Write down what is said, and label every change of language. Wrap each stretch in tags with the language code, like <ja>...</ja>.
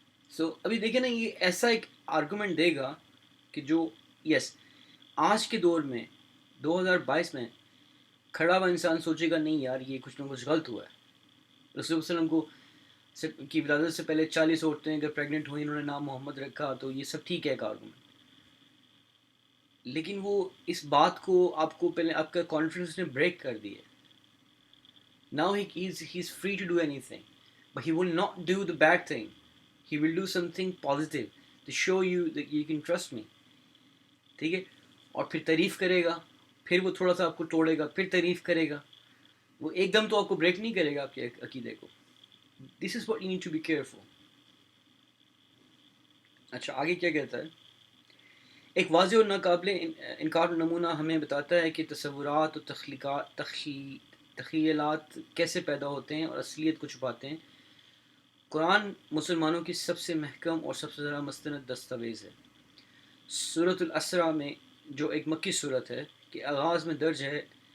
<ur>So ابھی دیکھیں نا، یہ ایسا ایک آرگومنٹ دے گا کہ جو آج کے دور میں 2022 میں کھڑا ہوا انسان سوچے گا نہیں یار یہ کچھ نہ کچھ غلط ہوا ہے۔ رسول اللہ علیہ وسلم کی ولادت سے پہلے 40 عورتیں اگر پریگننٹ ہوئی، انہوں نے نام محمد رکھا، تو یہ سب ٹھیک ہے ایک آرگومنٹ، لیکن وہ اس بات کو آپ کا کانفیڈنس نے بریک کر دی ہے۔</ur> <en>Now he is free to do anything, but he will not do the bad thing. He will do something positive to show you that you can trust me.</en> <ur>ٹھیک ہے، اور پھر تعریف کرے گا، پھر وہ تھوڑا سا آپ کو توڑے گا، پھر تعریف کرے گا، وہ ایک دم تو آپ کو بریک نہیں کرے گا آپ کے عقیدے کو۔</ur> <en>This is what you need to be careful.</en> <ur>اچھا آگے کیا کہتا ہے؟ ایک واضح اور ناقابل انکار نمونہ ہمیں بتاتا ہے کہ تصورات اور تخیلات کیسے پیدا ہوتے ہیں اور اصلیت کو چھپاتے ہیں۔ قرآن مسلمانوں کی سب سے محکم اور سب سے زیادہ مستند دستاویز ہے۔ سورۃ الاسراء میں جو ایک مکی صورت ہے کہ آغاز میں درج ہے</ur>